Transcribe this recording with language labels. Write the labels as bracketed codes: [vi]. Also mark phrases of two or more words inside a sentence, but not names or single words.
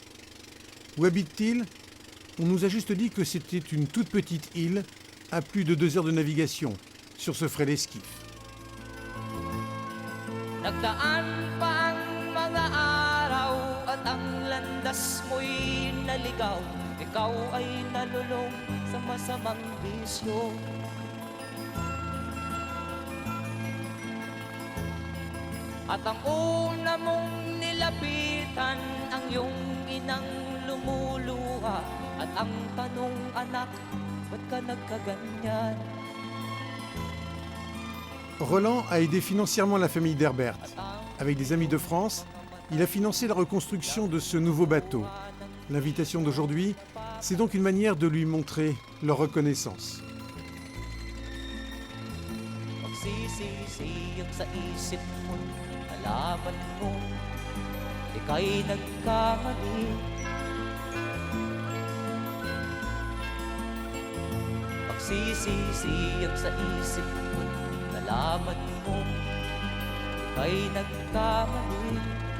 [fr] Où habite-t-il? On nous a juste dit que c'était une toute petite île à plus de 2 heures de navigation sur ce frêle esquif. [tl] Nagdaan pa ang mga araw at ang landas mo'y naligaw. Ikaw ay nalulong sa masamang bisyo. At ang una mong nilapitan ang iyong inang lumuluha. At ang tanong, anak, ba't ka nagkaganyan? [fr] Roland a aidé financièrement la famille d'Herbert. Avec des amis de France, il a financé la reconstruction de ce nouveau bateau. L'invitation d'aujourd'hui, c'est donc une manière de lui montrer leur reconnaissance. [tl] Magsisisiyag sa isip mo, alaman mo, ika'y nagkamali. Magsisisiyag sa isip mo, alaman mo, ika'y nagkamali.